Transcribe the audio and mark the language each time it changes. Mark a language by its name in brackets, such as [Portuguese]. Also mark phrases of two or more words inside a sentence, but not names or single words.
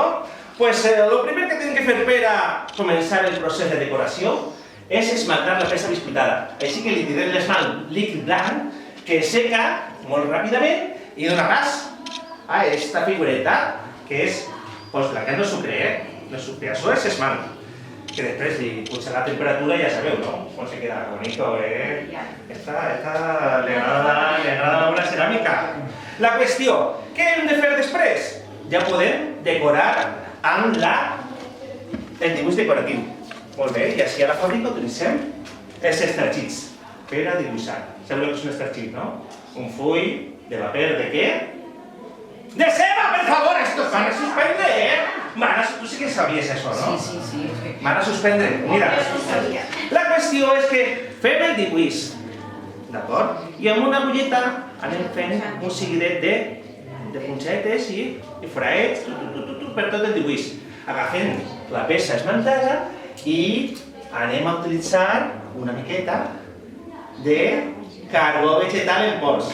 [Catalan] Pues lo primer que tenim que fer per a començar el procés de decoració és esmaltar la peça biscuitada. Així que li tirem l'esmalt líquid blanc que seca molt ràpidament i dona pas a esta figureta que és la que no és sucre, no és sucre, això és esmalt. Que després li puja la temperatura i ja sabeu, no? Com se queda bonito, [Spanish] Esta le agrada la [Catalan] ceràmica. La qüestió, què hem de fer després? Ja podem decorar amb el dibuix decoratiu. Molt bé, i així a la fàbrica utilitzem els estergits per a dibuixar. Sabeu que és un estergit, no? Un full de paper de què? ¡De ceba, [Spanish] por favor! Esto van a suspender, tú sí que sabías eso, ¿no? Sí. [Catalan] Van a suspendre, mira. La qüestió és que fem el dibuix, d'acord? I amb una agulleta anem fent un seguidet de punxetes i fraets per tot el dibuix. Agafem la peça esmaltada i anem a utilitzar una miqueta de carbó vegetal en pols.